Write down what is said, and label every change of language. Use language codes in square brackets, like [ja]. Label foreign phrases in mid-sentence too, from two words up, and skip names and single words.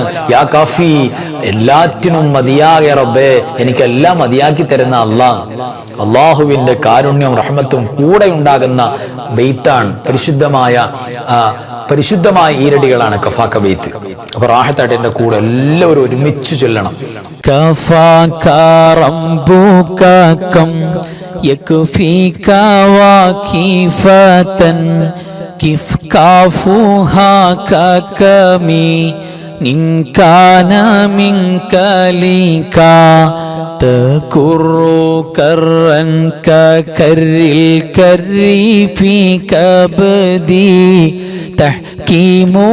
[ar] يا كافي, [ml] എല്ലാറ്റിനും മതിയായ റബ്ബേ, എനിക്കെല്ലാം മതിയാക്കി തരുന്ന അല്ലാഹ്. അള്ളാഹുവിന്റെ കാരുണ്യം റഹ്മത്തും കൂടെ ഉണ്ടാകുന്ന ബൈത്താണ്. പരിശുദ്ധമായ ഈരടികളാണ് കഫാക ബൈത്ത്. അപ്പൊ റാഹത്തായിട്ട് എന്റെ കൂടെ എല്ലാവരും ഒരുമിച്ച് ചൊല്ലണം. [ar] كفاك ربك كم يكفيك وكيفة كيف كافوها ككمي إن كان منك لك تكر كرا ككر الكر في كبدي تحكيم